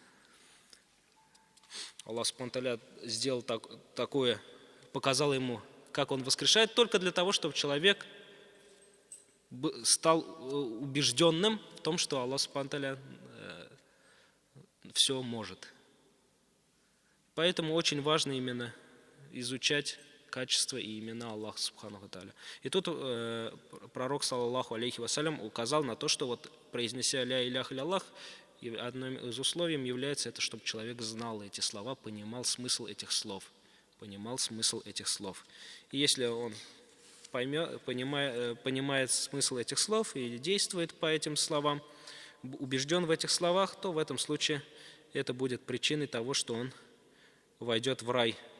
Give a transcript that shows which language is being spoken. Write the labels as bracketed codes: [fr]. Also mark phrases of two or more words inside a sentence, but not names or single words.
[ar] الله سبحانه وتعالى [ru] сделал такое, показал ему, как он воскрешает, только для того, чтобы человек стал убежденным в том, что [ar] الله سبحانه وتعالى [ru] все может. Поэтому очень важно именно изучать качества и имена [ar] الله سبحانه وتعالى. [ru] И тут пророк, [ar] صلى الله عليه وسلم, [ru] указал на то, что вот произнеся [ar] لا إله إلا الله, [ru] одним из условий является это, чтобы человек знал эти слова, понимал смысл этих слов. Понимал смысл этих слов. И если он понимает смысл этих слов и действует по этим словам, убежден в этих словах, то в этом случае это будет причиной того, что он войдет в рай,